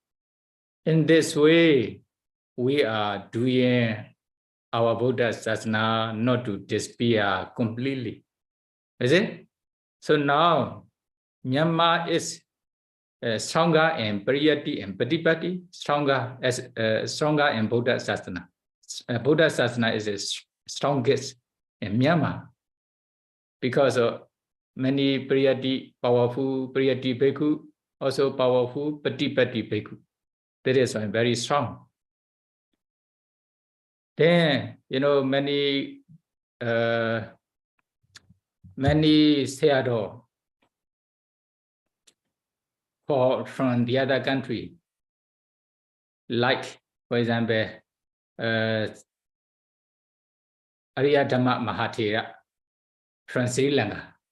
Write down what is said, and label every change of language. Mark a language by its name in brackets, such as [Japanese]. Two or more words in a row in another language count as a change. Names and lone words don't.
[English] In this way, we are doing our [Pali] Buddha sasana [English] not to disappear completely. Is it? So now, Myanmar is stronger in pariyati and patipati, stronger in [Pali] Buddha sasana. Buddha sasana [English] is the strongest in Myanmar because of many pariyati, powerful [Pali] pariyati bhikkhu, [English] also powerful [Pali] patipati bhikkhu. [English] That is why very strong. Then, many Sayadaw from the other country, like, for example, Ariya Dhamma Mahathera from Sri Lanka.